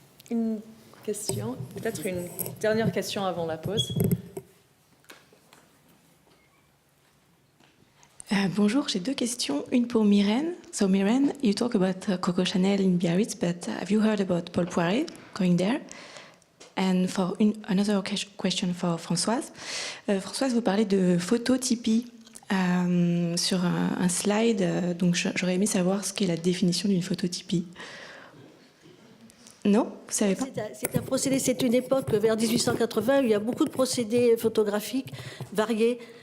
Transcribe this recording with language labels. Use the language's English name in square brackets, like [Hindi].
[French] Une question, peut-être une dernière question avant la pause. Bonjour, j'ai deux questions. Une pour Myrène. [English] So Myrène, you talk about Coco Chanel in Biarritz, but have you heard about Paul Poiret going there? And for another question for Françoise. [French] Françoise, vous parlez de phototypie sur un slide, donc j'aurais aimé savoir ce qu'est la définition d'une phototypie. Non, vous ne savez pas? C'est un procédé, c'est une époque vers 1880 où il y a beaucoup de procédés photographiques variés.